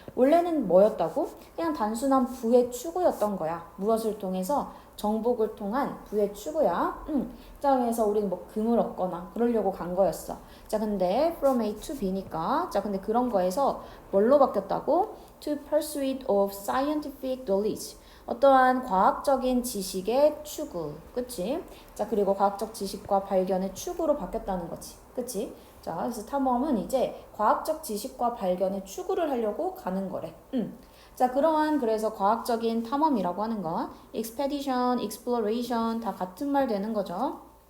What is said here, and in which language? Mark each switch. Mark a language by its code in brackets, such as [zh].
[ko] 원래는 뭐였다고? 그냥 단순한 부의 추구였던 거야. 무엇을 통해서? 정복을 통한 부의 추구야. 자, 그래서 우리는 뭐 금을 얻거나 그러려고 간 거였어. 자, 근데 [en] from A to B [ko] 니까 자, 근데 그런 거에서 뭘로 바뀌었다고? [en] To pursuit of scientific knowledge. [ko] 어떠한 과학적인 지식의 추구. 그치? 자, 그리고 과학적 지식과 발견의 추구로 바뀌었다는 거지. 그치? 자, 그래서 탐험은 이제 과학적 지식과 발견의 추구를 하려고 가는 거래. 자, 그러한 그래서 과학적인 탐험이라고 하는 건 [en] expedition, exploration [ko] 다 같은 말 되는 거죠.